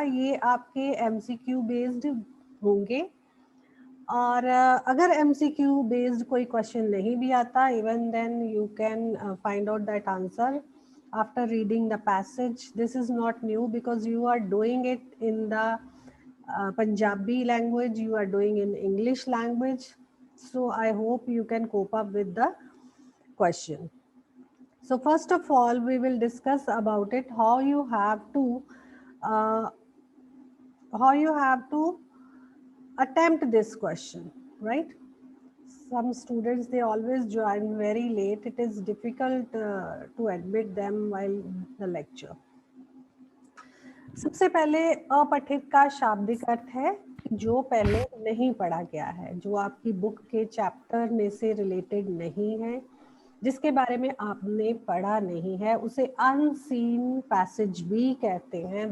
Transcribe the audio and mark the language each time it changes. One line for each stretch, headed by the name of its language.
Hindi: ये आपके MCQ based होंगे और अगर MCQ बेस्ड कोई क्वेश्चन नहीं भी आता,
English: Even then you can find out that answer after reading the passage. This is not new because you are doing it in the Punjabi language, you are doing in English language. So I hope you can cope up with the question. So first of all, we will discuss about it, how you uh, have to attempt this question, right? Some students, they always join very late. It is difficult to admit them while the lecture.
Hindi: सबसे पहले अपठित का शाब्दिक अर्थ है कि जो पहले नहीं पढ़ा गया है, जो आपकी बुक के चैप्टर में से रिलेटेड नहीं है, जिसके बारे में आपने पढ़ा नहीं है, उसे अनसीन पैसेज भी कहते हैं.